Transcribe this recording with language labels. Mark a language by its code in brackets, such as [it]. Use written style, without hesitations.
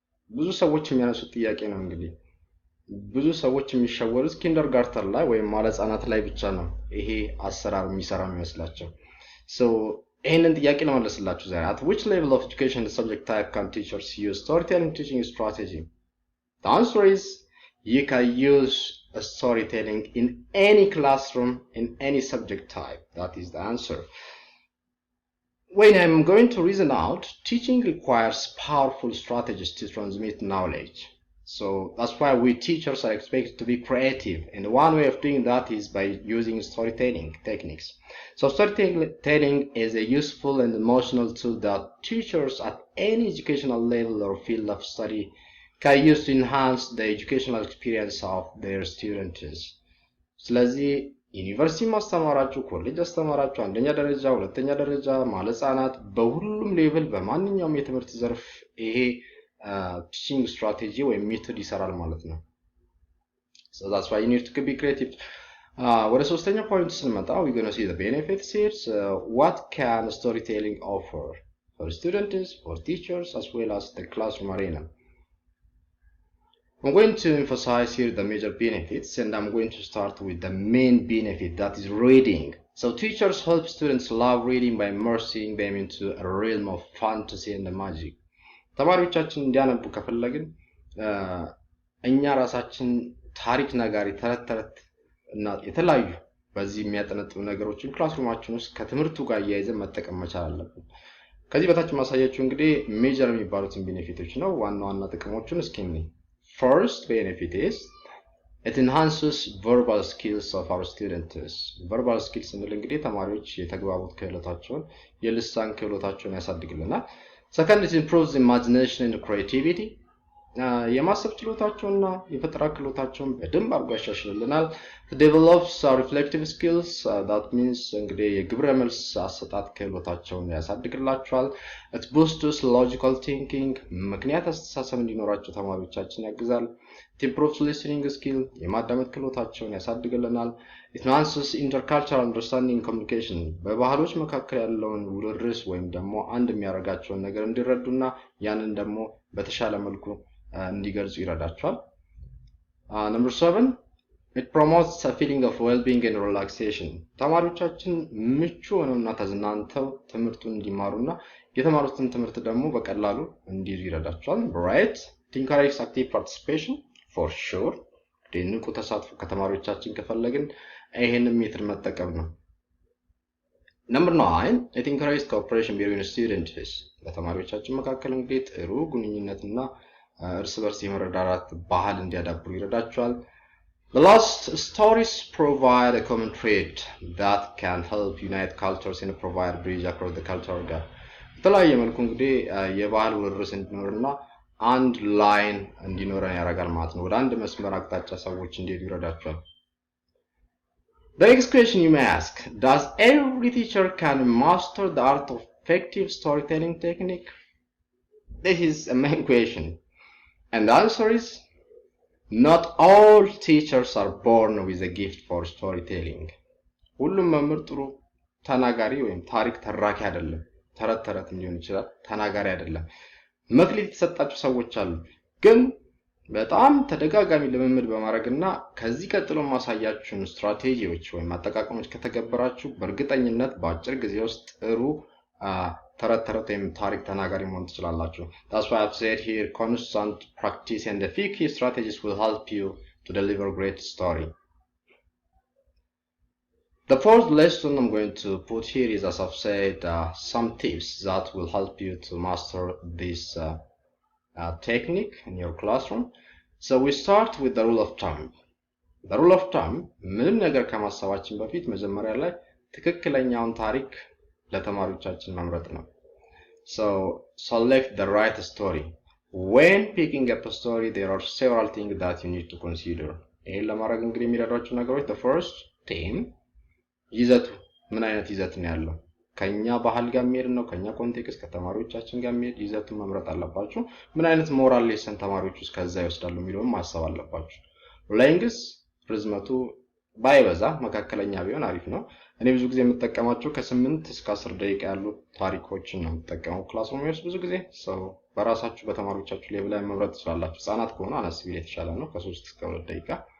[am] ብዙ ሰዎች የሚያነሱት ጥያቄ ነው እንግዲህ ብዙ ሰዎች የሚሸወሩት ኪንደርጋርተን ላይ ወይም ማለት ህጻናት ላይ ብቻ ነው ይሄ አሰራር የሚሰራ የሚመስላቸው። [en] So [am] ይሄንን ጥያቄ ለመለስላችሁ ዛሬ [en] at which level of education the subject type can teachers use storytelling teaching strategy? The answer is you can use a storytelling in any classroom in any subject type. That is the answer. When I'm going to reason out, teaching requires powerful strategies to transmit knowledge. So that's why we teachers are expected to be creative, and one way of doing that is by using storytelling techniques. So storytelling is a useful and emotional tool that teachers at any educational level or field of study can use to enhance the educational experience of their students. [am] ስለዚህ ዩኒቨርሲቲ ማስተማራችሁ ኮሌጅ አስተማራችሁ አንደኛ ደረጃ ሁለተኛ ደረጃ ማለጻናት በሁሉም ሌቭል በማንኛውም የትምህርት ዘርፍ ይሄ ቲቺንግ ስትራቴጂ ወይም ሜቶድ ይሰራል ማለት ነው። [en] so that's why you need to be creative. [am] ወደ ሶስተኛው ፖይንት ስንመጣ [en] we're going to see the benefits here. So what can storytelling offer for students, for teachers, as well as the classroom arena? I'm going to emphasize here the major benefits, and I'm going to start with the main benefit, that is reading. So teachers help students love reading by immersing them into a realm of fantasy and magic. [am] ተማሪዎቻችን እንዲያነቡ ከፈለግን እኛ ራሳችን ታሪክ ነጋሪ ተረት እና የተለያዩ በዚህ የሚያጠነጥኑ ነገሮችን ክላስሩማችን ውስጥ ከትምህርቱ ጋር እያይዘን መጠቀም መቻል አለብን። ከዚህ በታች ማሳያችሁ እንግዲህ ሜጀር የሚባሉትን ቤኔፊቶች ነው። ዋና ጥቅሞቹን እስኪ እንይ። [en] First benefit is it enhances verbal skills of our students. Verbal skills [am] እንል እንግዲህ ተማሪዎች የተግባቡት ክህሎታቸውን የልሳን ክህሎታቸውን ያሳድግልናል። [en] Second, it improves imagination and creativity. [am] የማሰብ ችሎታቸውና የፈጠራ ክህሎታቸውን በደንብ አድርጎ ያሻሽልልናል። [en] It develops reflective skills. That means [am] እንግዲህ የግብረ መልስ አሰጣጥ ክህሎታቸውን ያሳድግላቸዋል። [en] It boosts logical thinking. [am] ምክንያት አስተሳሰብ እንዲኖራቸው ተማሪዎቻችን ያግዛል። [en] It improves listening skill. [am] የማዳመጥ ክህሎታቸውን ያሳድግልናል። [en] It enhances intercultural understanding communication. [am] በባህሎች መካከል ያለውን ውርርስ ወይም ደግሞ አንድ የሚያደርጋቸውን ነገር እንዲረዱና ያንን ደግሞ በተሻለ መልኩ እንዲገልጹ ይረዳቸዋል። [en] Number 7, it promotes a feeling of well-being and relaxation. [am] ተማሪዎቻችን ምቹ ሆነውና ተዝናንተው ትምህርቱን እንዲማሩና የተማሩትን ትምህርት ደግሞ በቀላሉ እንዲይዙ ይረዳቸዋል። [en] Right? It encourages active participation for sure. [am] ንቁ ተሳትፎ ከተማሪዎቻችን ከፈለግን ይሄንን ሜትር መጠቀም ነው። [en] Number 9, it encourages cooperation between students. በተማሪዎቻችን መካከል እንግዲህ ጥሩ ግንኙነትና እርስ በርስ የመረዳዳት ባህል እንዲያዳብሩ ይረዳቸዋል። The last, stories provide a common thread that can help unite cultures and provide bridge across the cultural gap. [am] በተለያየ መልኩ እንግዲህ የባህል ውርርስ እንዲኖርና አንድ ላይን እንዲኖረን ያደርጋል ማለት ነው። ወደ አንድ መስመር አቅጣጫ ሰዎች እንዲሄዱ ይረዳቸዋል። [en] The next question you may ask, does every teacher can master the art of effective storytelling technique? This is a main question. And the answer is, not all teachers are born with a gift for storytelling. [am] ሁሉም መምህር ጥሩ ተናጋሪ ወይም ታሪክ ተራኪ አይደለም። ተረት ሊሆን ይችላል፣ ተናጋሪ አይደለም። መክሊት የተሰጣቸው ሰዎች አሉ። ግን በጣም ተደጋጋሚ ልምምድ በማድረግና ከዚህ ቀጥሎ ማሳያችሁን ስትራቴጂዎች ወይም አጠቃቀሞች ከተገበራችሁ በእርግጠኝነት በአጭር ጊዜ ውስጥ ጥሩ ተረት ወይም ታሪክ ተናጋሪ መሆን ትችላላችሁ። [en] That's why I've said here, constant practice and the few key strategies will help you to deliver great story. The fourth lesson I'm going to put here is, as I've said, some tips that will help you to master this technique in your classroom. So we start with the rule of thumb. The rule of thumb, [am] ምንም ነገር ከማሰባችን በፊት መጀመሪያ ላይ ትክክለኛውን ታሪክ ለተማሪዎቻችን መምረጥ ነው። [en] So select the right story. When picking up a story, there are several things that you need to consider. [am] ይሄን ለማድረግ እንግዲህ የሚረዷችሁ ነገሮች, [en] the first theme, [am] ይዘቱ ምን አይነት ይዘት ነው ያለው? ከኛ ባህል ጋር የሚሄድ ነው? ከኛ ኮንቴክስት ከተማሪዎቻችን ጋር የሚሄድ ይዘቱን መምረጥ አለባችሁ። ምን አይነት ሞራል ሌሰን ተማሪዎች ውስጥ ከዛ ይወስዳሉ የሚለውን ማሰብ አለባችሁ። ሌንግስ ርዝመቱ ባይበዛ መካከለኛ ቢሆን አሪፍ ነው። እኔ ብዙ ጊዜ የምጠቀማቸው ከ8 እስከ 10 ደቂቃ ያሉ ታሪኮችን ነው የምጠቀመው ክላስሩም ውስጥ ብዙ ጊዜ። በራሳችሁ በተማሪዎቻችሁ ሌቭል ላይ መምረጥ ትችላላችሁ። ህጻናት ከሆነ አነስ ቢል የተሻለ ነው፣ ከ3 እስከ 2 ደቂቃ።